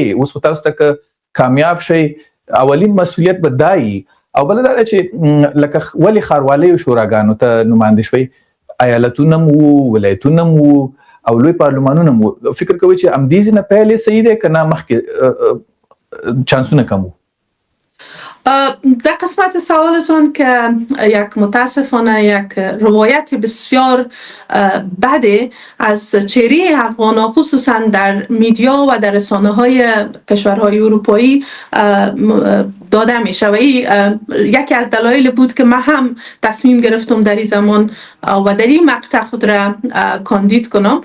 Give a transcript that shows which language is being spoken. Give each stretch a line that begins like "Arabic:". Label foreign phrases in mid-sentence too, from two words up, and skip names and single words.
Pashto: اوس خو تاسو ته که کامیاب شي اولین مسؤلیت به دا وي او بله دا ده چې لکه ولې ښاروالیو شوراګانو ته نماینده شوئ؟ ایالتونه هم وو، ولایتونه هم وو او لوی پارلمانونه هم وو. فکر کوئ چې همدې ځای نه پیل یې صحیح دی که نه مخکې چانسونه کم وو؟
Persian: در قسمت سوالتون که یک متاسفانه یک روایت بسیار بده از چهره افغان ها خصوصا در میدیا و در رسانه های کشورهای اروپایی داده میشه و یکی از دلایل بود که من هم تصمیم گرفتم در این زمان و در این مقطع خود را کاندید کنم.